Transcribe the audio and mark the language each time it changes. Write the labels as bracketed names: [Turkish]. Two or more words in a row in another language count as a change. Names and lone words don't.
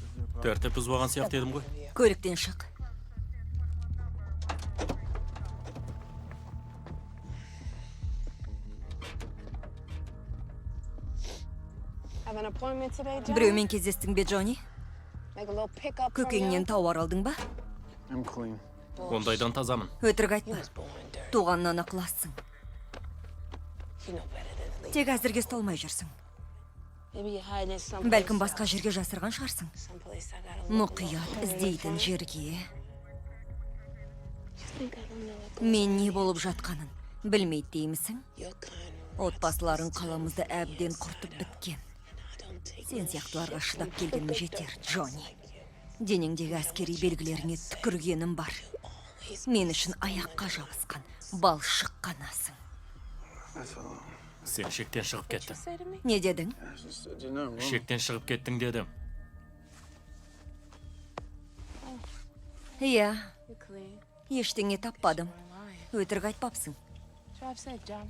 [English] Is there a problem? [Kazakh] Тәртіп бұзбаған сияқты едім ғой. Көліктен шық. [English] Have an appointment today, John? [Kazakh] Біреумен кездестің бе, Джонни? [English] Make a little pickup from [Kazakh] Көкеңнен [English] you? [Kazakh] тауар алдың ба? [English] I'm clean. [Kazakh] Ондайдан тазамын. Өтірік айтпа. Туғаннан ақылассың. [English] You know better than to leave. [Kazakh] Тек әзірге столмай жүрсің. [English] Maybe you're hiding it someplace. [Kazakh] Бәлкім басқа жерге жасырған шығарсың. [English] Someplace I gotta look. [Kazakh] Мұқият іздейтін жерге. [English] You think I don't know what [Kazakh] Мен не болып жатқанын білмейді деймісің? [English] your kind [Kazakh] Отбасыларың қаламызды әбден құртып біткен. [English] I don't take [Kazakh] Сен сияқтыларға шыдап келгенім жетер, Джонни. Денеңдегі әскери белгілеріңе түкіргенім бар. Мен үшін аяққа жабысқан, балшық қанасың. [English] That's all. [Kazakh] Сен шектен шығып кеттің. [English] say to me. [Kazakh] Не дедің? [English] I just said you're not wrong. [Kazakh] Шектен шығып кеттің дедім. Иә, [English] You're clean. [Kazakh] ештеңе таппадым. [English] Lying. [Kazakh] Өтірік айтпапсың. [English] Drive safe, Johnny.